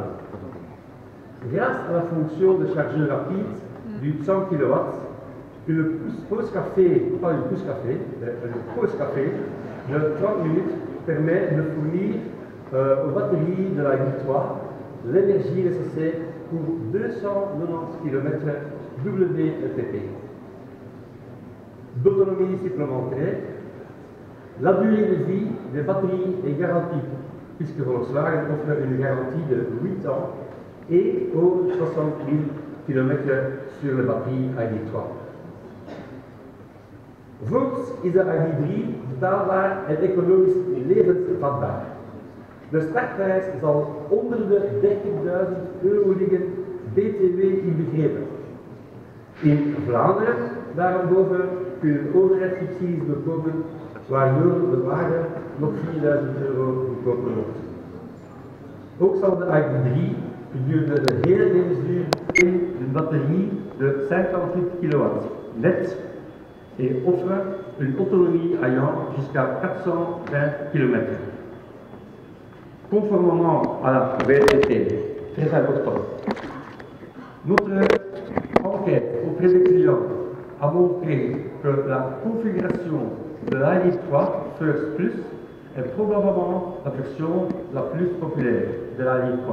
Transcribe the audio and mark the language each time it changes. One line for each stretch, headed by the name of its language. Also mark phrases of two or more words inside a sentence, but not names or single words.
French: Grâce à la fonction de chargeur rapide du 100 kW, une pause café de 30 minutes permet de fournir aux batteries de la ID3 l'énergie nécessaire pour 290 km WLTP. D'autonomie supplémentaire, la durée de vie des batteries est garantie, puisque Volkswagen offre une garantie de 8 ans et aux 60 000 km sur les batteries ID3.
Dutch: Voorts is de ID3 betaalbaar en economisch levensvatbaar. De startprijs zal onder de 30.000 euro liggen, BTW inbegrepen. In Vlaanderen daarboven kunnen overheidssubsidies bekomen, waardoor de wagen nog 4.000 euro goedkoper wordt. Ook zal de ID3 gedurende de hele levensduur in een
French: batterie de 58 kW net et offre une autonomie allant jusqu'à 420 km. Conformément à la VLTP, très important, notre enquête auprès des clients a montré que la configuration de l'ID3 First Plus est probablement la version la plus populaire de l'ID3.